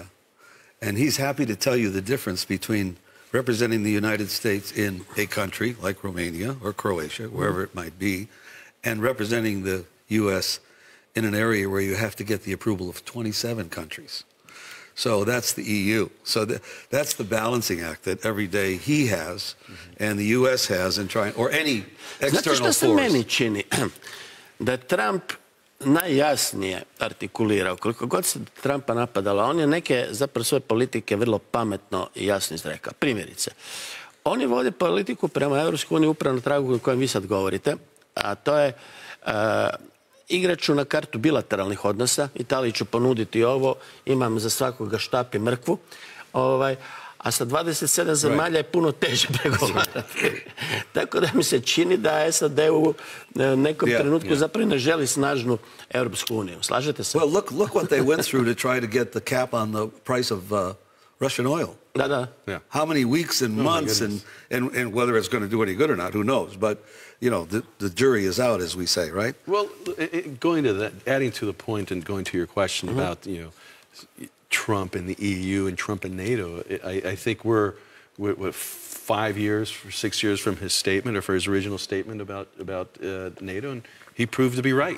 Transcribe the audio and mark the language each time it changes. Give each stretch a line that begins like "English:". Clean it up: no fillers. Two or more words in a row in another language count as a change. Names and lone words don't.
English: And he's happy to tell you the difference between representing the United States in a country like Romania or Croatia, wherever it might be, and representing the U.S. in an area where you have to get the approval of 27 countries. So that's the EU. So that's the balancing act that every day he has and the U.S. has in trying, or any external force.
Croatian: Znate što se meni čini? Da je Trump najjasnije artikulirao, koliko god se Trumpa napadala, on je neke zapravo svoje politike vrlo pametno i jasno izrekao. Primjerice, oni vode politiku prema Europskoj uniji upravo na tragu o kojem vi sad govorite, a to je igrat ću na kartu bilateralnih odnosa, Italiji ću ponuditi ovo, imam za svakoga štap i mrkvu, a sa 27 zemalja je puno teže pregovarati. Tako da mi se čini da SAD u nekom trenutku zapravo ne želi snažnu Europsku uniju. Slažete se?
English: Well, look what they went through to try to get the cap on the price of Russian oil.
Croatian: Da.
English: How many weeks and months and whether it's going to do any good or not, who knows? But, you know, the jury is out, as we say, right? Well, going to that, adding to the point and going to your question about, you know, Trump and the EU and Trump and NATO, I think we're 5 years or 6 years from his statement or for his original statement about NATO, and he proved to be right.